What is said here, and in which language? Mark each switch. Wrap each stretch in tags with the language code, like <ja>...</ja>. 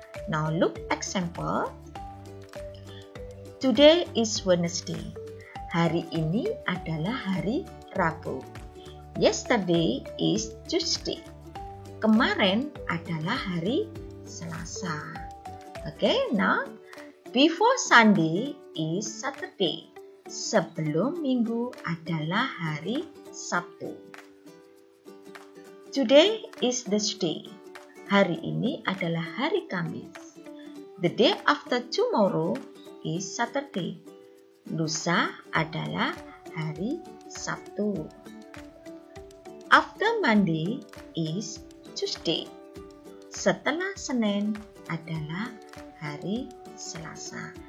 <en>Now look example. Today is Wednesday.</en> <id>Hari ini adalah hari Rabu.</id> <en>Yesterday is Tuesday.</en> <id>Kemarin adalah hari Selasa.</id> <en>Okay, now before Sunday is Saturday.</en> <id>Sebelum Minggu adalah hari Sabtu.</id> <en>Today is Thursday.</en> <id>Hari ini adalah hari Kamis.</id> <en>The day after tomorrow is Saturday.</en> <id>Lusa adalah hari Sabtu.</id> <en>After Monday is Tuesday.</en> <id>Setelah Senin adalah hari Selasa.</id>